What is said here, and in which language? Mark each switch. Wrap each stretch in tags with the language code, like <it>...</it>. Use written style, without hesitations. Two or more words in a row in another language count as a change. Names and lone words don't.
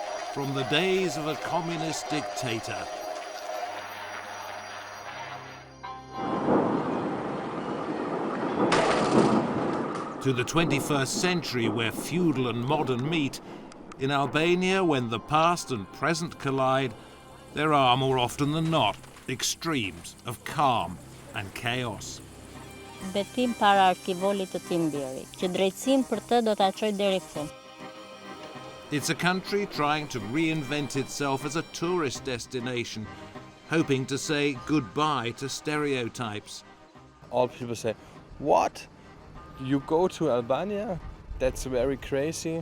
<en>from the days of a communist dictator. To the 21st century, where feudal and modern meet, in Albania, when the past and present collide, there are, more often than not, extremes of calm and chaos.</en> <sq>Betim para arkivolit të Timbiri, që drejtësinë për të do ta çojë deri në fund.</sq> <en>It's a country trying to reinvent itself as a tourist destination, hoping to say goodbye to stereotypes. All people say, "What? You go to Albania? That's very crazy."</en>